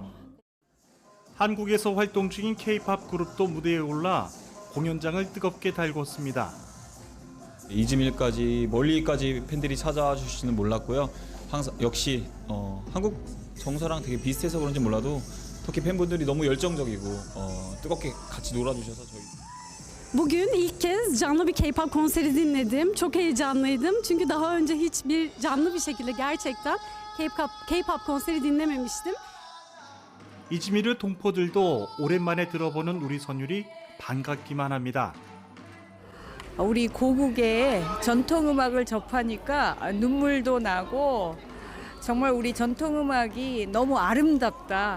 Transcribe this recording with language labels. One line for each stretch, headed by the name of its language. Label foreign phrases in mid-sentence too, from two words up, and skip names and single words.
Korean: 한국에서 활동 중인 K-팝 그룹도 무대에 올라 공연장을 뜨겁게 달궜습니다. 이즈밀까지 멀리까지 팬들이 찾아와 주시는 몰랐고요. 항상 역시 한국 정서랑 되게 비슷해서 그런지 몰라도 터키 팬분들이 너무 열정적이고 뜨겁게 같이 놀아주셔서 저희.
Turkish: Bugün ilk kez canlı bir K-pop konseri dinledim. Çok heyecanlıydım. Çünkü daha önce hiçbir canlı bir şekilde gerçekten K-pop konseri dinlememiştim.
Korean: 이즈미르 동포들도 오랜만에 들어보는 우리 선율이 반갑기만 합니다. 우리 고국의 전통 음악을 접하니까 눈물도 나고 정말 우리 전통 음악이 너무 아름답다.